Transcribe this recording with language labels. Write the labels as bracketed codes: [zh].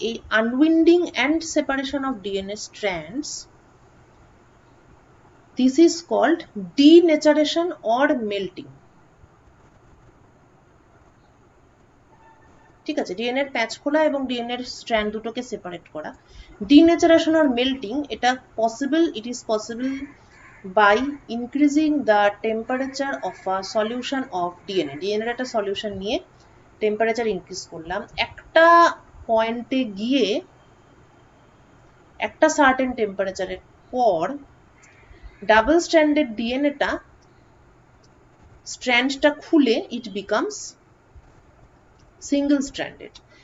[en] এই unwinding and separation of DNA strands, this is called denaturation or melting. [bn] ঠিক আছে, DNA এর প্যাচ খোলা এবং ডিএনএ এর স্ট্র্যান্ড দুটোকে সেপারেট করা। [en] denaturation or melting, [bn] এটা possible, [en] It is possible by increasing the temperature of a solution of DNA. [bn] DNA এর একটা সলিউশন নিয়ে টেম্পারেচার ইনক্রিজ করলাম, একটা পয়েন্টে গিয়ে একটা সার্টেন টেম্পারেচারের পর ডাবল স্ট্র্যান্ডেড ডিএনএটা স্ট্র্যান্ডটা খুলে [en] It becomes single stranded.